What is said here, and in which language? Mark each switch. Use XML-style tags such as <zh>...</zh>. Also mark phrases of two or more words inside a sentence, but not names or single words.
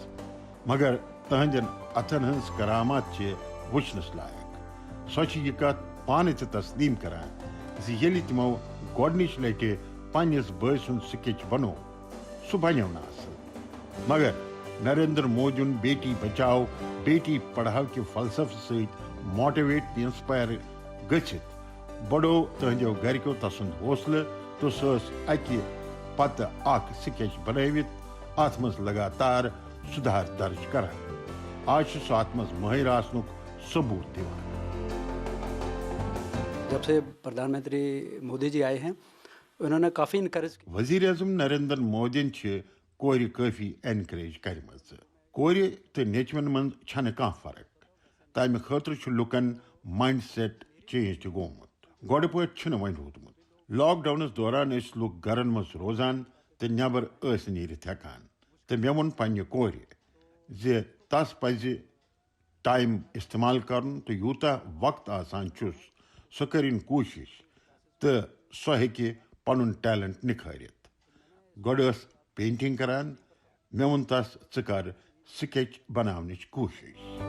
<ks>مگر تہنٛدٮ۪ن اتھن ہٕنٛز کرامات چھِ وٕچھنس لایق. سۄ چھِ یہِ کتھ پانہٕ تہِ تسلیٖم کران زِ ییٚلہِ تِمو گۄڈنِچ لٹہِ پننِس بٲے سُنٛد سکیچ بنوو سُہ بنیو نہٕ اصل. مگر نریندر مودیُن بیٹی بچاؤ بیٹی پڑھاو کہِ فلسفہٕ سۭتۍ موٹیویٹ تہٕ انسپایر گٔژھِتھ بڑو تہنٛدیو گرِکیو تسُنٛد حوصلہٕ تہٕ سۄ ٲس اکہِ پتہٕ اکھ سکیچ بنٲوِتھ اتھ منٛز لگاتار سُدھار درج کران. آج چھُ سُہ اتھ منٛز مٲہِر آسنُک ثبوٗت دِوان.</ks> <ur>جب سے پردھان منتری مودی جی آئے ہیں انہوں نے کافی انکریج.</ur> <ks>وزیر اعظم نریندر مودین چھِ کورِ کٲفی اینکریج کرِمژ. کورِ تہٕ نیچوین منٛز چھنہٕ کانٛہہ فرق. تمہِ خٲطرٕ چھُ لُکن</ks> <en>mind set change</en> <ks>تہِ گوٚمُت. گۄڈٕ پٲٹھۍ چھُنہٕ وۄنۍ روٗدمُت. لاک ڈاؤنس دوران لوگ گرن مز روزان تو نبر نیرت ہیکان تو مے وون پنہ کور زِ تس پزِ ٹائم استعمال کرن تو یوتاہ وقت آسان چھس سۄ کٔرِن کوٗشش تو سۄ ہیٚکہِ پنُن ٹیلنٹ نکھٲرِتھ گۄڈٕ ٲس پینٹنگ کران مے وون تس ژٕ کر سکیچ بناونٕچ کوٗشش</ks>